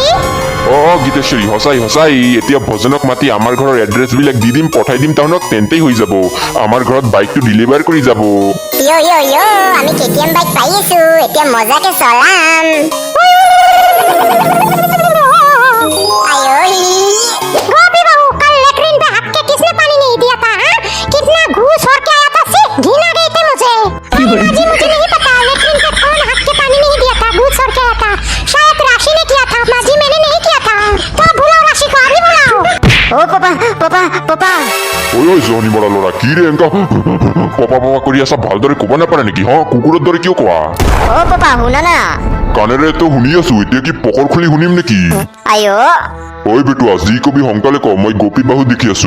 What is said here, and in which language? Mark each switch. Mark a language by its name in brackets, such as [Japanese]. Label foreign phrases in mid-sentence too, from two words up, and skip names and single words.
[Assamese] গীতেশ্বৰী সঁচাই সঁচাই এতিয়া ভজনক মাতি আমাৰ ঘৰৰ এড্ৰেছ বিলাক দি দিম পঠাই দিম তাহনক তেন্তেই হৈ যাব আমাৰ ঘৰত বাইকটো ডেলিভাৰ কৰি যাব। ইয়ো আমি কেটিএম বাইক পাই আছো এতিয়া মজাকে চলাম। আয়ো [Hindi] गोपी बहू कल लेटरिन पे हक के किसने पानी नहीं दिया था हाँ? कितना घूस और क्या आया था सी घिन आ गई थी मुझे जी मुझे नहीं पता लेटरिन पे कौन हक के पानी नहीं दिया था घूस और क्या आया था शायद राशि ने किया था माजी मैंने नहीं किया था तो बुलाओ राशि को अभी बुलाओ [Assamese] অ পাপা পাপা পাপা ঐ জহনি মৰা লৰা কি ৰে এনেকা পপা পপা কৰি আছা ভালদৰে ক'ব নাপাৰে নেকি কুকুৰৰ দৰে কিয় কোৱা? অ পাপা শুনা না কাণেৰে তো শুনি আছো এতিয়া কি পকৰ খুলি শুনিম নেকি? আইও ঐ বেটুৱা যি কবি সোনকালে ক মই গোপী বাহু দেখি আছো।